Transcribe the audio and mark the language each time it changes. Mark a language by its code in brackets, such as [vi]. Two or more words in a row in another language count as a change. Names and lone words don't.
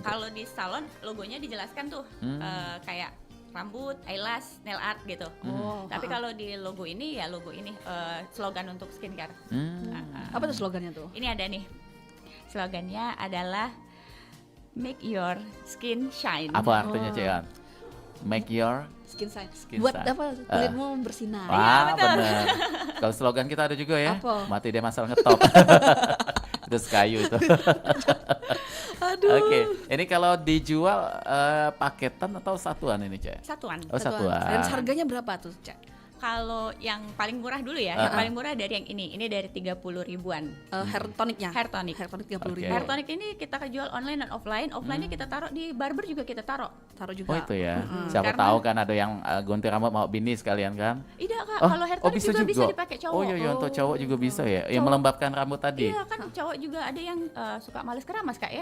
[id] Kalau di salon logonya dijelaskan tuh kayak rambut, [en] eyelash, nail art [id] gitu. Tapi kalau di logo ini slogan untuk skincare. Apa tuh slogannya tuh? Ini ada nih. Slogannya adalah [en] Make Your Skin Shine. [id] Apa artinya, [en] Cean? Make your Skin shine. Skin [id] Buat [en] shine. [id] apa? Kulitmu bersinar. Wah, bener. Kalau slogan kita ada juga ya. Apa? Mati dia masalah ngetop. Itu kayu itu. Aduh. Oke, ini kalau dijual paketan atau satuan ini, Cek? Satuan. Oh, satuan. Dan harganya berapa tuh, Cak? Kalau yang paling murah dulu ya, yang paling murah dari yang ini dari 30 ribuan. [en] Hair tonicnya? Hair tonic. Hair tonic 30 [id] Oke. ribu. [en] Hair tonic [id] ini kita jual online dan offline. Offline-nya kita taruh di barber juga kita taruh. Taruh juga. Oh itu ya. Siapa Karena- tahu kan ada yang gunting rambut mau bini sekalian kan? Tidak, Kak. Oh, Kalau [en] hair tonic [id] juga bisa dipakai cowok. Oh iya, iya untuk cowok juga bisa ya. Yang Cowok. melembabkan rambut tadi. Iya kan cowok juga ada yang suka males keramas, Kak ya.